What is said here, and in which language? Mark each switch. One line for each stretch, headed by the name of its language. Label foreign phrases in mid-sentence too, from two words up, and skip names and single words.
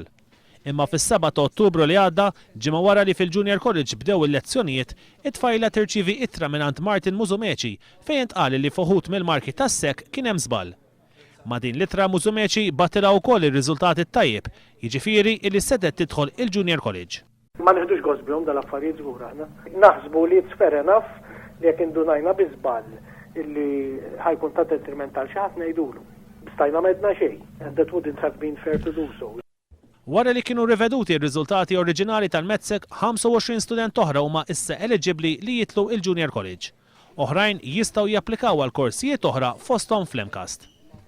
Maltese: Imma fis-7 ta' Ottubru li għadda, ġimgħa wara li fil-Junior College bdew il-lezzjonijiet, it-tfajla tirċievi ittra mingħand Martin Musumeci fejn intqal li fuħut mill-marki tas-sekk kien hemm żball. Ma' din l-ittra Musumeci batilha wkoll ir-riżultati tajjeb, jiġifieri li sedet tidħol il-Junior College. Ma nieħdux gost bihom dal-affarijiet żgur aħna. Naħsbu li
English: it's fair enough
Maltese: li jekk indunajna bi żball illi ħajkun ta' detriment għal xi ħadd ngħidulu. Stajna m'għedna xejn,
English: and that wouldn't have been fair to do so.
Maltese: Wara li kienu riveduti r-riżultati oriġinali tal-Metzek, 25 student oħra huma issa eligibbli li jitlu il-Junior College. Oħrajn jistgħu japplikaw għal korsijiet oħra fosthom fl-MCAST.